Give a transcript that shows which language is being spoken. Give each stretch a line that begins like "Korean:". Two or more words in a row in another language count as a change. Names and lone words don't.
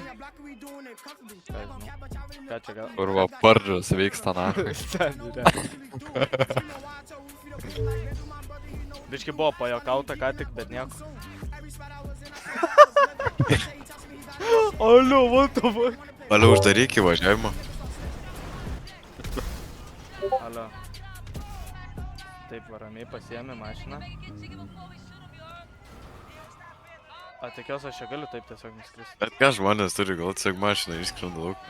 Lithuanian: Ką žinau. Ką čia gavau? Kurva, pardžas vyksta nahui. Biški buvo pajokauta ką tik, bet nieko. Alio,
English: what the fuck?
Lithuanian: Alio, uždaryk įvažiavimą. Alio. Taip, ramiai pasiėmė mašiną. A, tikiuosi, aš čia galiu taip tiesiog nuskristi. Bet ką žmonės turi, gal tiesiog mašiną išskrenda lauk.